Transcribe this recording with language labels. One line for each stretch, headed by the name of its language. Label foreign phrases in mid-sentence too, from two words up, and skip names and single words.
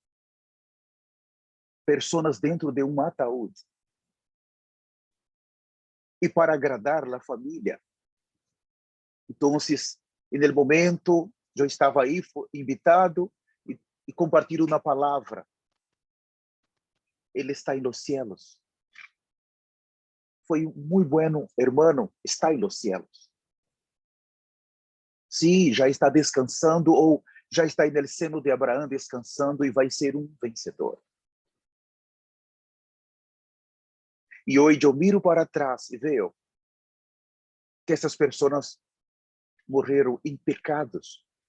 Portuguese: Pessoas dentro de um ataúd. E para agradar a família. Então, no momento, eu estava aí, invitado, e compartilho uma palavra. Ele está em
Spanish: los cielos.
Portuguese: Foi muito
Spanish: bueno, hermano,
Portuguese: está em
Spanish: los cielos.
Portuguese: Sim, já está descansando, ou já está no seno de Abraão descansando, e vai ser um vencedor. E hoje eu miro para trás e vejo que essas pessoas morreram em pecados.